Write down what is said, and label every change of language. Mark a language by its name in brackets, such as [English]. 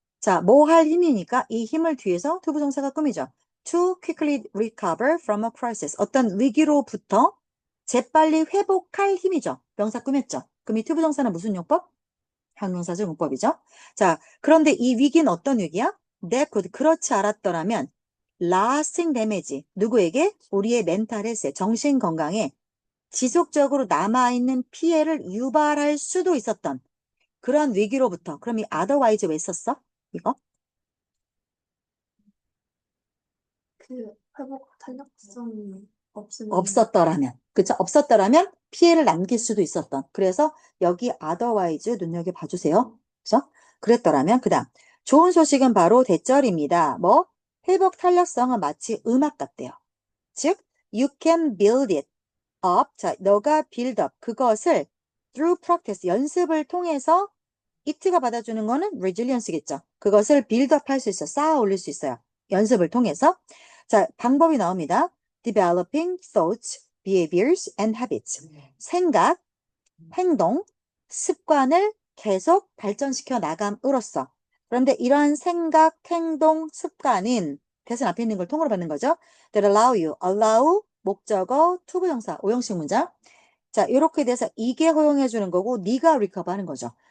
[Korean] 자, 뭐 할 힘이니까 이 힘을 뒤에서 투부정사가 꾸미죠. [English] To quickly recover from a crisis. [Korean] 어떤 위기로부터 재빨리 회복할 힘이죠. 명사 꾸몄죠. 그럼 이 투부정사는 무슨 용법? 형용사적 용법이죠. 자, 그런데 이 위기는 어떤 위기야? [English] That could, [Korean] 그렇지 않았더라면 [English] lasting damage, [Korean] 누구에게? 우리의 멘탈 헬스에, 정신 건강에 지속적으로 남아있는 피해를 유발할 수도 있었던 그런 위기로부터. 그럼 이 otherwise 왜 썼어? 이거? 그 회복 탄력성이 없으면 없었더라면. 그쵸? 없었더라면 피해를 남길 수도 있었던. 그래서 여기 otherwise 눈여겨봐 주세요. 그죠? 그랬더라면. 그 다음. 좋은 소식은 바로 대절입니다. 뭐? 회복 탄력성은 마치 음악 같대요. [English] 즉, you can build it up. [Korean] 자, 너가 [English] build up. 그것을 through practice. [Korean] 연습을 통해서 it가 받아주는 거는 resilience겠죠. 그것을 build up 할 수 있어. 쌓아 올릴 수 있어요. 연습을 통해서. 자, 방법이 나옵니다. [English] Developing thoughts, behaviors, and habits. [Korean] 생각, 행동, 습관을 계속 발전시켜 나감으로써. 그런데 이러한 생각, 행동, 습관은 대신 앞에 있는 걸 통으로 받는 거죠. [English] That allow you, allow, [Korean] 목적어, 투부정사, 오형식 문장. 자, 이렇게 돼서 이게 허용해 주는 거고 네가 리커버 하는 거죠.